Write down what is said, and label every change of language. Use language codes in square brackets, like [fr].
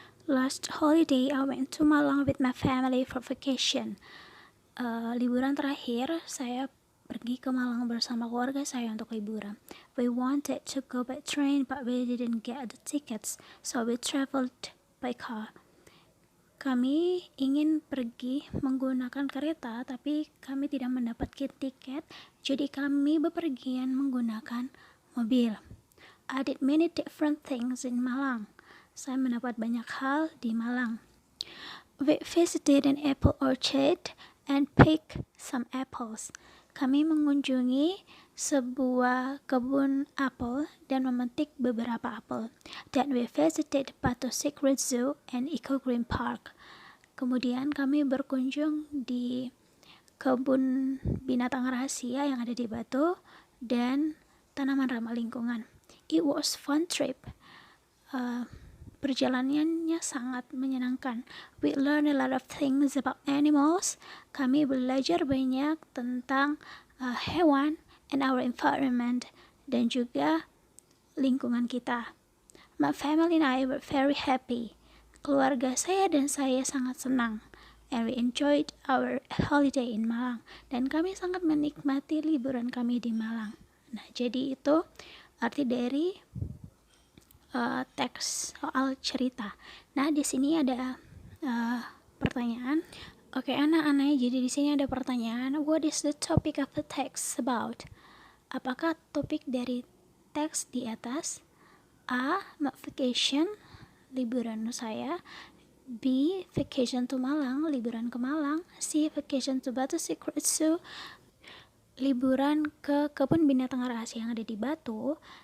[en] Last holiday I went to Malang with my family for vacation. [id] Liburan terakhir saya pergi ke Malang bersama keluarga saya untuk liburan. [en] We wanted to go by train but we didn't get the tickets, so we traveled by car. [id] Kami ingin pergi menggunakan kereta tapi kami tidak mendapatkan tiket, jadi kami bepergian menggunakan mobil. [en] I did many different things in Malang. [id] Saya mendapat banyak hal di Malang. [en] We visited an apple orchard and pick some apples. [id] Kami mengunjungi sebuah kebun apel dan memetik beberapa apel. [en] Then we visited Batu Secret Zoo and Eco Green Park. [id] Kemudian kami berkunjung di kebun binatang rahasia yang ada di Batu dan tanaman ramah lingkungan. [en] It was fun trip. [id] Perjalanannya sangat menyenangkan. [en] We learn a lot of things about animals. [id] Kami belajar banyak tentang hewan [en] and our environment, [id] dan juga lingkungan kita. [en] My family and I were very happy. [id] Keluarga saya dan saya sangat senang. [en] And we enjoyed our holiday in Malang. [id] Dan kami sangat menikmati liburan kami di Malang. Nah, jadi itu arti dari teks soal cerita. Nah, di sini ada pertanyaan. Oke, anak-anak, jadi di sini ada pertanyaan. [en] What is the topic of the text about? [id] Apakah topik dari teks di atas? A. Vacation, liburan saya. B. [en] Vacation to Malang, [id] liburan ke Malang. C. [en] Vacation to Batu Secret Zoo, [id] liburan ke kebun binatang rahasia yang ada di Batu.